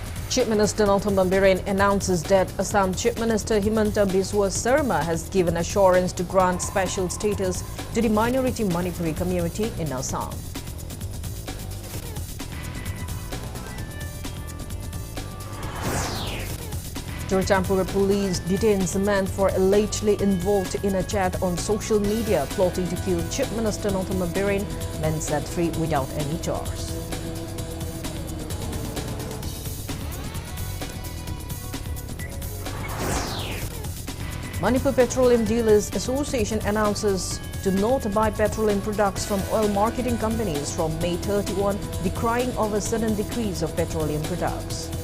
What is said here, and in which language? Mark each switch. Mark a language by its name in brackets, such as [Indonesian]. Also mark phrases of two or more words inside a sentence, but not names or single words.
[English] Chief Minister Nothomban Biren announces that Assam Chief Minister Himanta Biswa Sarma has given assurance to grant special status to the minority Manipuri community in Assam. Churachandpur police detains a man for allegedly involved in a chat on social media plotting to kill Chief Minister Nothomban Biren. Men set free without any charge. Manipur Petroleum Dealers Association announces to not buy petroleum products from oil marketing companies from May 31, decrying of a sudden decrease of petroleum products.